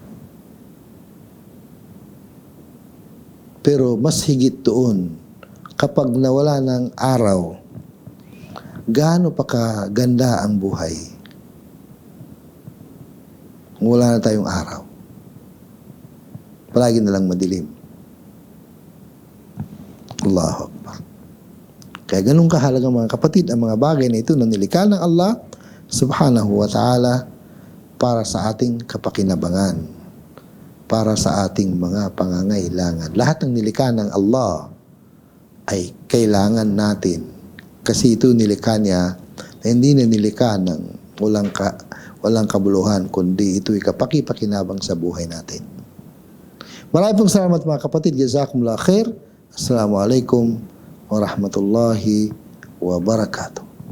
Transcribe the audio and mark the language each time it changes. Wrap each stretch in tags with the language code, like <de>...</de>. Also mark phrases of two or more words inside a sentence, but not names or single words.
<tl>Pero mas higit doon, kapag nawala ng araw, gaano pa kaganda ang buhay? Kung wala na tayong araw. Palagi na lang madilim.</tl> <ar>الله أكبر.</ar> <tl>Kaya ganun kahalaga mga kapatid, ang mga bagay na ito na nilikha ng Allah</tl> <ar>سبحانه وتعالى</ar> <tl>para sa ating kapakinabangan, para sa ating mga pangangailangan. Lahat ng nilikha ng Allah ay kailangan natin kasi ito nilikha niya na hindi na nilikha ng walang kabuluhan, kundi ito'y kapaki-pakinabang sa buhay natin. Maraming pong salamat mga kapatid.</tl> <ar>جزاكم الله خير. السلام عليكم ورحمة الله وبركاته.</ar>